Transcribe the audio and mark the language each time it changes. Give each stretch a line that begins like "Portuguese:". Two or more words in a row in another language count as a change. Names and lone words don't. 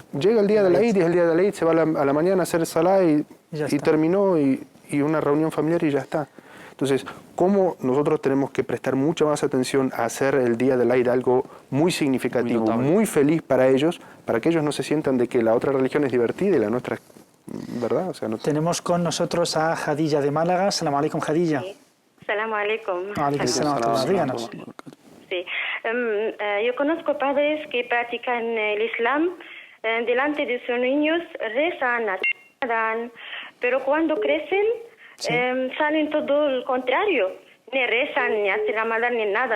Spanish: Llega el día de la Eid y el día de la Eid se va a la mañana a hacer salá y terminó y una reunión familiar y ya está. Entonces, ¿cómo nosotros tenemos que prestar mucha más atención a hacer el día del Eid algo muy significativo, muy feliz para ellos, para que ellos no se sientan de que la otra religión es divertida y la nuestra es, ¿verdad? O sea, no... Tenemos con nosotros a Jadilla de Málaga.
Arabic: سلام عليكم,
Spanish: Jadilla.
Arabic: السلام عليكم. عليكم السلام,
Spanish: díganos. Sí. Yo conozco padres que practican el Islam delante de sus niños, rezan, dan, pero cuando crecen salen todo lo contrario. Ni rezan, ni hacen Ramadán, ni nada.